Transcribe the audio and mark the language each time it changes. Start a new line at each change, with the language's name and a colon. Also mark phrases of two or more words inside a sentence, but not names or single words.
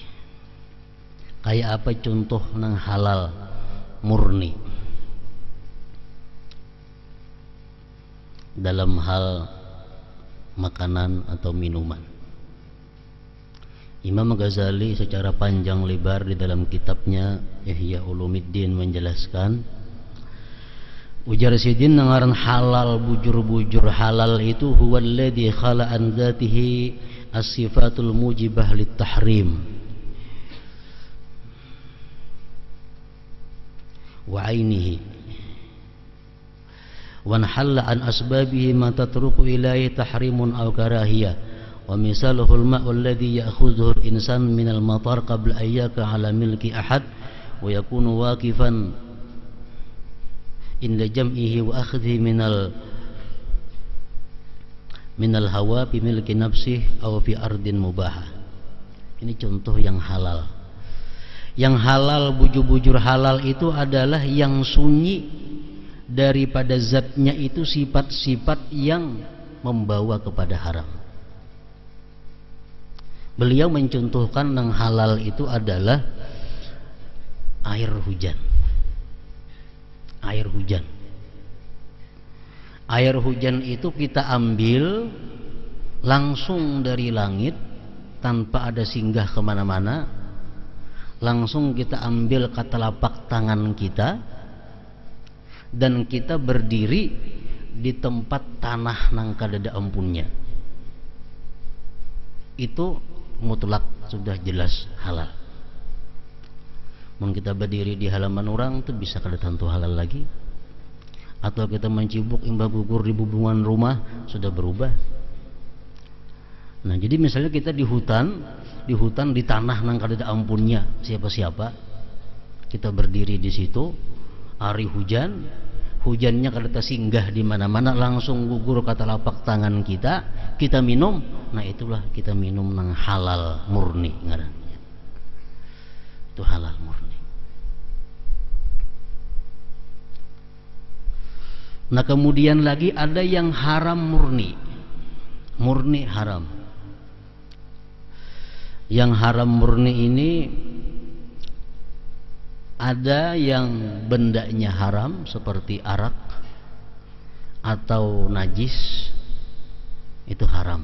Banjar: Kayak apa contoh nang halal murni?
Indonesian: Dalam hal makanan atau minuman. Imam Ghazali secara panjang lebar di dalam kitabnya Ihya Ulumuddin menjelaskan,
Banjar: ujar sidin ngaran halal bujur-bujur halal itu
Arabic: هو الذي خلا عن ذاته الصفات الموجبة للتحريم وعينه وخلا عن أسبابه ما تتطرق إليه تحريم أو كراهية. ومثاله الماء الذي يأخذه الإنسان من المطر قبل أن يقع على ملك أحد ويكون واقفا عند جمعه وأخذه من الهواء بملك نفسه أو في أرض مباحة.
Indonesian: Ini contoh yang halal. Yang halal, bujur-bujur halal itu adalah yang sunyi daripada zatnya itu sifat-sifat yang membawa kepada haram. Beliau mencontohkan yang halal itu adalah air hujan. Air hujan. Air hujan itu kita ambil langsung dari langit tanpa ada singgah kemana-mana. Langsung kita ambil ke telapak tangan kita dan kita berdiri di tempat tanah
Banjar: nang kadada ampunnya.
Indonesian: Itu mutlak sudah jelas halal.
Banjar: Mun kita berdiri di halaman orang itu bisa kada tentu halal lagi. Atau kita mencibuk imbah gugur di bubungan rumah sudah berubah.
Indonesian: Nah, jadi misalnya kita di hutan di tanah
Banjar: nang kada ada ampunnya
Indonesian: siapa-siapa. Kita berdiri di situ, hari hujan, hujannya kada singgah di mana-mana, langsung gugur ke telapak tangan kita minum.
Banjar: Nah, itulah kita minum nang halal murni ngarannya.
Indonesian: Itu halal murni. Nah, kemudian lagi ada yang haram murni. Murni haram. Yang haram murni ini ada yang bendanya haram seperti arak atau najis, itu haram.